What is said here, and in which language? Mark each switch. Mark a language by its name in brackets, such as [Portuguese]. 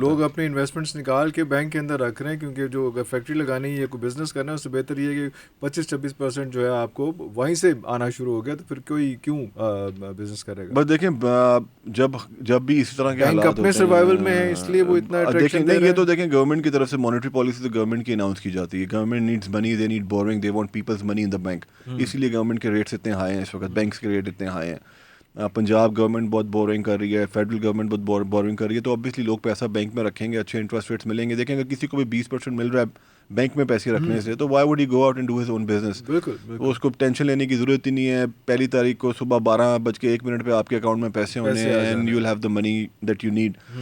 [Urdu] لوگ اپنے انویسٹمنٹس نکال کے بینک کے اندر رکھ رہے ہیں, کیونکہ جو اگر فیکٹری لگانی ہے یا کوئی بزنس کرنا ہے اس سے بہتر یہ ہے کہ 25-26% جو ہے آپ کو وہیں سے آنا شروع ہو گیا, تو پھر کوئی کیوں بزنس کرے گا. بس دیکھیں جب بھی اسی طرح کے بینک حالات اپنے سروائیول میں ہے, اس لیے وہ اتنا دیکھیں نہیں, یہ تو دیکھیں گورنمنٹ کی طرف سے مانیٹری پالیسی تو گورنمنٹ کی اناؤنس کی جاتی ہے. [English] Government needs money, they need borrowing, they want people's money in the bank. [Urdu] اسی لیے گورنمنٹ کے ریٹس اتنے ہائی ہیں اس وقت, بینکس کے ریٹ اتنے ہائی ہیں. پنجاب گورنمنٹ بہت بورنگ کر رہی ہے, فیڈرل گورنمنٹ بہت بورنگ کر رہی ہے, تو obviously لوگ پیسہ بینک میں رکھیں گے, اچھے انٹرسٹ ریٹس ملیں گے. دیکھیں اگر کسی کو بھی 20% مل رہا ہے بینک میں پیسے رکھنے سے, تو [English] Why would he go out and do his own business. [Urdu] اس کو ٹینشن لینے کی ضرورت ہی نہیں ہے. 1 تاریخ کو صبح 12:01 پہ آپ کے اکاؤنٹ میں پیسے ہونے ہیں, [English] And you will have the money that you need.